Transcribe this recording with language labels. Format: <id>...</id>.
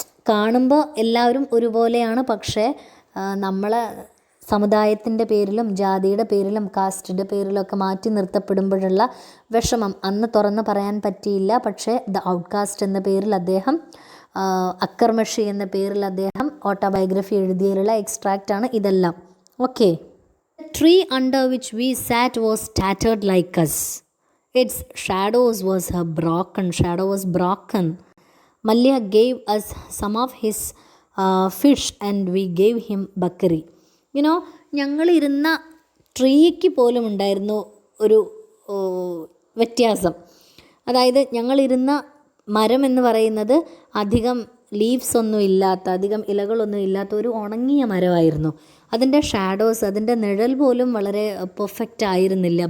<ml>കാണുമ്പോൾ എല്ലാവരും ഒരുപോലെയാണ്, പക്ഷേ നമ്മളെ സമുദായത്തിൻ്റെ പേരിലും ജാതിയുടെ പേരിലും കാസ്റ്റിൻ്റെ പേരിലൊക്കെ മാറ്റി നിർത്തപ്പെടുമ്പോഴുള്ള വിഷമം അന്ന് തുറന്ന് പറയാൻ പറ്റിയില്ല. പക്ഷേ ദ ഔട്ട്കാസ്റ്റ് എന്ന പേരിൽ അദ്ദേഹം, അക്കർമഷി എന്ന പേരിൽ അദ്ദേഹം ഓട്ടോബയോഗ്രഫി എഴുതിയതിലുള്ള എക്സ്ട്രാക്റ്റാണ് ഇതെല്ലാം. Okay.</ml> <en>The tree under which we sat was tattered like us. Its shadow was broken. Malya gave us some of his fish and we gave him bakri.</en> <ml>ഞങ്ങളിരുന്ന ട്രീക്ക് പോലും ഉണ്ടായിരുന്നു ഒരു വ്യത്യാസം. അതായത് ഞങ്ങളിരുന്ന മരം എന്ന് പറയുന്നത് അധികം ലീവ്സ് ഒന്നും ഇല്ലാത്ത, അധികം ഇലകളൊന്നും ഇല്ലാത്ത ഒരു ഉണങ്ങിയ മരമായിരുന്നു. അതിൻ്റെ ഷാഡോസ്, അതിൻ്റെ നിഴൽ പോലും വളരെ പെർഫെക്റ്റ് ആയിരുന്നില്ല.</ml>